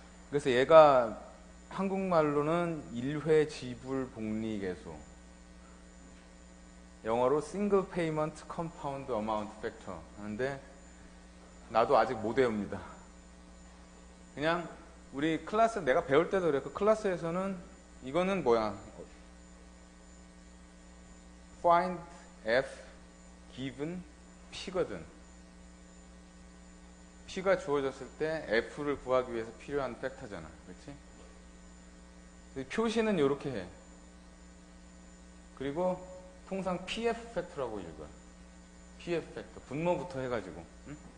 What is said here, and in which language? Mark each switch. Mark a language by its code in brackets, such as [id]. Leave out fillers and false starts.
[ko] 그래서 얘가 한국말로는 1회 지불 복리 계수, 영어로 Single Payment Compound Amount Factor 하는데 나도 아직 못 외웁니다. 그냥 우리 클래스 내가 배울 때도 그래. 그 클래스에서는 이거는 뭐야? [en] Find F given P거든. [ko] P가 주어졌을 때 F를 구하기 위해서 필요한 팩터잖아. 그렇지? 표시는 이렇게 해. 그리고 통상 PF 팩터라고 읽어요. PF 팩터. 분모부터 해가지고. 응?